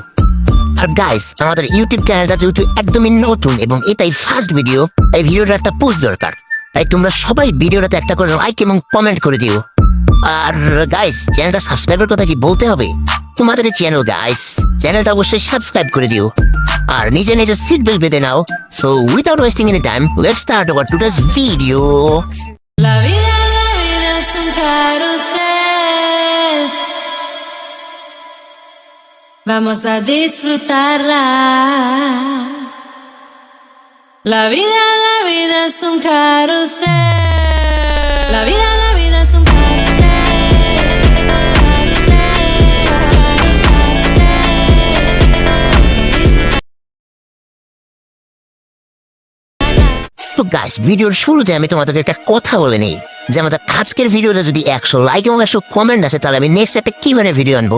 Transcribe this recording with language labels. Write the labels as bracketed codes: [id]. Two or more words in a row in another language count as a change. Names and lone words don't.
[bn] আর গাইস, আমাদের ইউটিউব চ্যানেলটা যেহেতু একদমই নতুন এবং এটাই [en] first video, [bn] এই ভিডিওটা একটা পোস্ট দরকার। তাই তোমরা সবাই ভিডিওটাতে একটা করে লাইক এবং কমেন্ট করে দিও। আর গাইস, চ্যানেলটা সাবস্ক্রাইবের কথা কি বলতে হবে? তোমাদের এই চ্যানেল গাইস, চ্যানেলটা অবশ্যই সাবস্ক্রাইব করে দিও আর নিজে নিজে [en] seat belt [bn] বেঁধে নাও। [en] So without wasting any time, let's start our today's video. [es] La vida es un carrusel. Vamos a disfrutarla. La vida es un carrusel. La vida es un [bn] তো গাইস, ভিডিওর শুরুতে আমি তোমাদেরকে একটা কথা বলে নিই যে আমাদের আজকের ভিডিওটা যদি 100 লাইক এবং 100 কমেন্ট আসে, তাহলে আমি নেক্সট একটা [en] QnA video [bn] আনবো।